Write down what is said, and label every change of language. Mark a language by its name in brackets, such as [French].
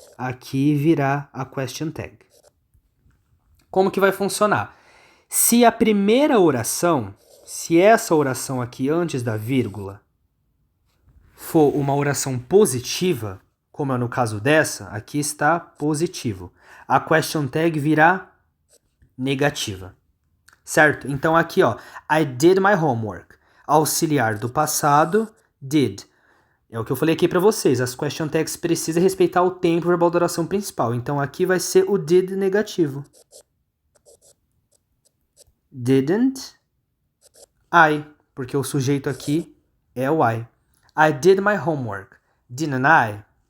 [Portuguese] Aqui virá a question tag. Como que vai funcionar? Se a primeira oração, se essa oração aqui antes da vírgula for uma oração positiva, como é no caso dessa, aqui está positivo. A question tag virá negativa. Certo? Então aqui, ó, [English] I did my homework. [Portuguese] Auxiliar do passado, did. É o que eu falei aqui para vocês. As question tags precisam respeitar o tempo verbal da oração principal. Então aqui vai ser o did negativo. [English] Didn't I. [Portuguese] porque o sujeito aqui é o I. [English] I did my homework. Didn't I?